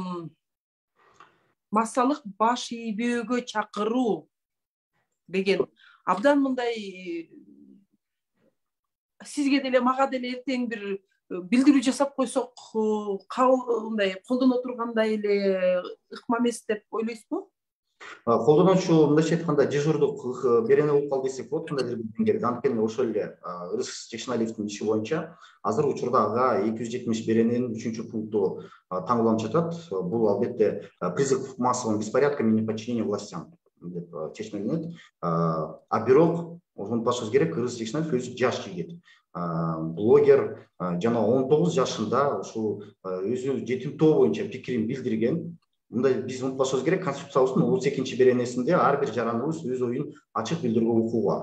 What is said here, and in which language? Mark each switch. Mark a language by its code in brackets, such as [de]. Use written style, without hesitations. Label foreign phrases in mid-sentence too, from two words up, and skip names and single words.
[ky] баш ийбөөгө чакыруу деген, абдан мындай сизге деле мага деле эртең бир билдирүү жасап койсок, мындай колдоно тургандай эле ыкма эмес деп ойлойсузбу? Колдонуучу мындайча айтканда дежурдук берене болуп калды десек болот, кандайдыр бир деңгээлде. Анткени ошол эле Ырыс Жекшеналиевдин иши боюнча азыр учурда ага 270 берененин 3-пункту таңдалып жатат. Бул албетте [ru] призыв к массовым беспорядкам и неподчинение властям [ky] деп чечмеленет. А бирок унутпашыбыз керек, Ырыс Жекшеналиев өзү жаш жигит, блогер, жана 19 жашында ушул өзү жетим тоо боюнча пикирин билдирген. Мындай биз унутпашыбыз керек, конституциябыздын 32 беренесинде ар бир жараныбыз өз оюн ачык билдирүүгө укугу бар.